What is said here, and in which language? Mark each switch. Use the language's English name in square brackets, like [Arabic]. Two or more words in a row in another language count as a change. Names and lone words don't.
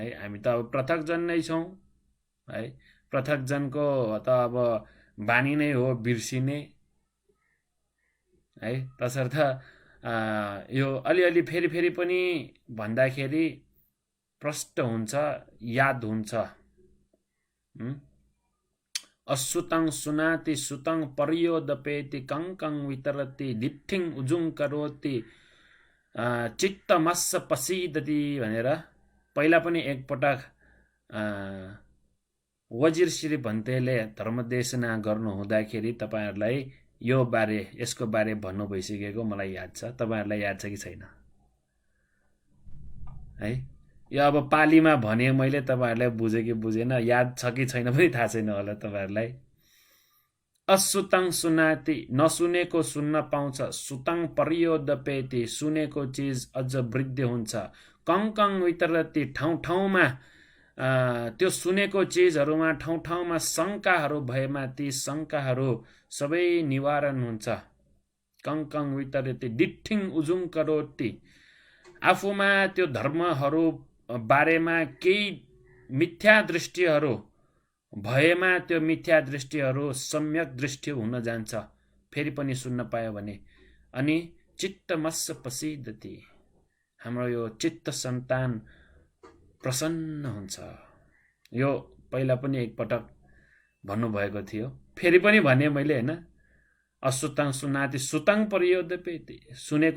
[Nepali] हामी त अब पृथक जन नै छौं है। पृथक जनको त अब बानी नै हो बिर्सिने है। तसर्थ यो अलिअलि फेरि पनि भन्दाखेरि प्रष्ट हुन्छ, याद हुन्छ। [Pali] असुतं सुनाति सुतं पर्योदपेति कंकं वितरति लिट्ठिङ उजुङ करोति चित्तमस्स पसीदति [Nepali] भनेर पहिला पनि एकपटक वजिर श्री भन्तेले धर्मदेशना गर्नु हुँदाखेरि तपाईहरुलाई यसको बारे भन्नु भइसकेको मलाई याद छ। तपाईहरुलाई याद छ कि छैन है? यो अब पालीमा भने मैले तपाईहरुलाई बुझे कि बुझेन, याद छ कि छैन पनि थाहा छैन होला तपाईहरुलाई [Pali] असुताङ सुनाति [Nepali] नसुनेको सुन्न पाउँछ [Pali] सुताङ परियोदपेति [Nepali] सुनेको चिज अझ वृद्धि हुन्छ [Pali] कङ कङ वितरती [Nepali] ठाउँ ठाउँमा त्यो सुनेको चिजहरूमा ठाउँ ठाउँमा शङ्काहरू भएमा ती शङ्काहरू सबै निवारण हुन्छ [Pali] कङ कङ वितरती डिठिङ उजुङ करोति [Nepali] आफूमा त्यो धर्महरू बारेमा केही मिथ्या दृष्टिहरू भएमा त्यो मिथ्या दृष्टिहरू सम्यक दृष्टि हुन जान्छ फेरि पनि सुन्न पायो भने अनि [Pali] चित्तमस्स पसिदति [Nepali] हाम्रो यो चित्त सन्तान प्रसन्न हुन्छ यो पहिला पनि एकपटक भन्नुभएको थियो फेरि पनि भने मैले हैन [Pali] असुताङ सुनाति सुताङ परियोदपेति [Nepali] सुनेको